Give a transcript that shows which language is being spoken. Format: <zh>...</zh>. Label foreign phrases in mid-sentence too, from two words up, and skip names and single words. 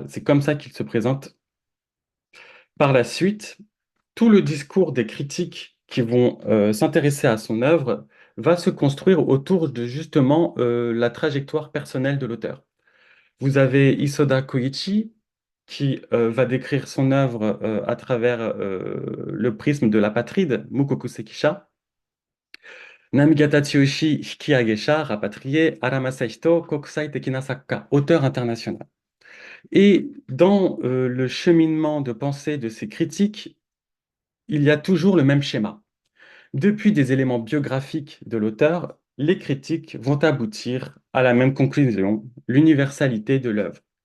<fr>C'est comme ça qu'il se présente. Par la suite, tout le discours des critiques qui vont s'intéresser à son œuvre va se construire autour de justement la trajectoire personnelle de l'auteur. Vous avez Isoda Koichi qui va décrire son œuvre à travers le prisme de l'apatride,</fr> <ja>無国籍者. Namigata Tsuyoshi Hikiagesha, rapatrié, Aramasahito 国際的な作家,</ja> <fr>auteur international. Et dans le cheminement de pensée de ces critiques, il y a toujours le même schéma. Depuis des éléments biographiques de l'auteur, les critiques vont aboutir à la même conclusion, l'universalité de l'œuvre.</fr>